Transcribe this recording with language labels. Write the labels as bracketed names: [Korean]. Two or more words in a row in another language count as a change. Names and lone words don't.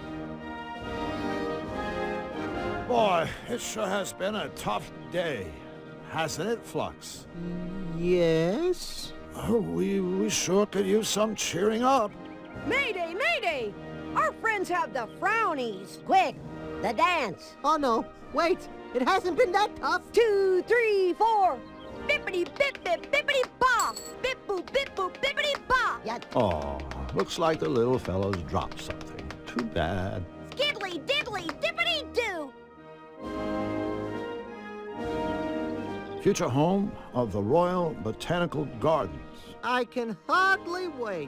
[English] Boy, it sure has been a tough day, hasn't it, Flux? Yes? Oh, we sure could use some cheering up. Mayday, mayday! Our friends have the frownies. Quick, the dance. Oh no, wait, it hasn't been that tough. 2, 3, 4. Bippity bip bip bippity ba. Bip boop bip boop bippity ba. Ya Oh, looks like the little fellow's dropped something. Too bad. Skiddly diddly dippity doo. Future home of the Royal Botanical Gardens. I can hardly wait.